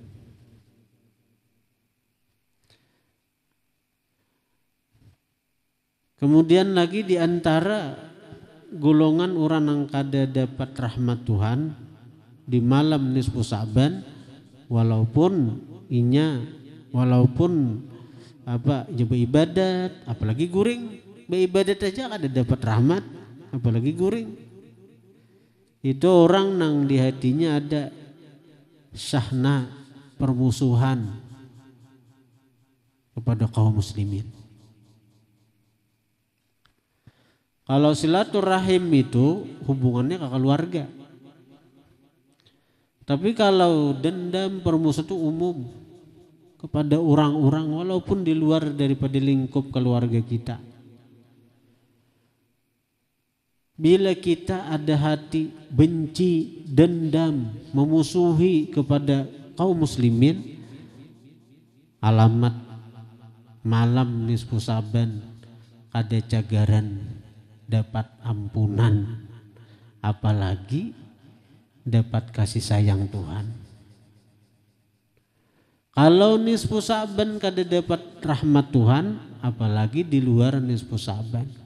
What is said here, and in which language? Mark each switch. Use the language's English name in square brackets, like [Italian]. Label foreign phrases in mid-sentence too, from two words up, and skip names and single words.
[Banjar] Kemudian lagi di antara golongan orang yang kada dapat rahmat Tuhan di malam nisfu Saban, walaupun ya beribadat, apalagi guring, beribadat aja kada dapat rahmat, apalagi guring. Itu orang nang di hatinya ada syahna permusuhan kepada kaum muslimin. Kalau silaturahim itu hubungannya ke keluarga. Tapi kalau dendam permusuhan itu umum kepada orang-orang walaupun di luar daripada lingkup keluarga kita. Bila kita ada hati benci, dendam, memusuhi kepada kaum muslimin, alamat malam nisfu Saban kada cagaran dapat ampunan, apalagi dapat kasih sayang Tuhan. Kalau nisfu Saban kada dapat rahmat Tuhan, apalagi di luar nisfu Saban.